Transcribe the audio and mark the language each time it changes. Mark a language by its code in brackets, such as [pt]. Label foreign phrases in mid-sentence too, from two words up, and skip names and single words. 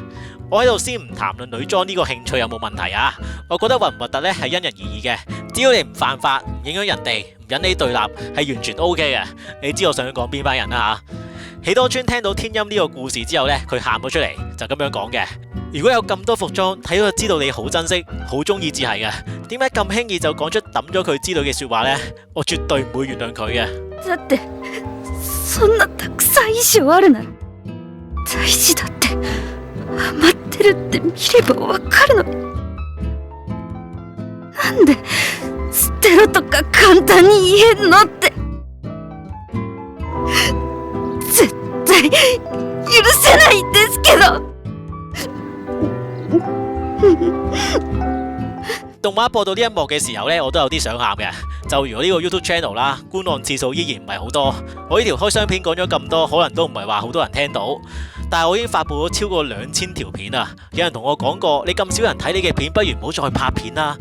[yue] 我喺度先唔談論女裝呢個興趣有冇問題啊，我覺得核唔核突咧係因人而異嘅，只要你唔犯法，唔影響人哋，唔引起對立，係完全 OK 嘅。你知我想講邊班人啦吓？喜多川聽到天音呢個故事之後咧，佢喊咗出嚟，就咁樣講嘅。如果有咁多服裝，睇到就知道你好珍惜，好中意至係嘅。點解咁輕易就講出抌咗佢之類嘅說話呢？我絕對唔會原諒佢嘅。 [ja] だってそんなたくさん衣装あるなら大事だって余ってるって見ればわかるのに、なんで捨てろとか簡単に言えんのって、絶対許せないんですけど。 [yue] 動畫播到呢一幕嘅時候呢，我都有啲想喊嘅。就如我呢個 YouTube channel 啦，觀看次數依然唔係好多。我呢條開箱片講咗咁多，可能都唔係話好多人聽到。但係我已經發布咗超過2000條片啊！有人同我講過，你咁少人睇你嘅片，不如唔好再拍片啦。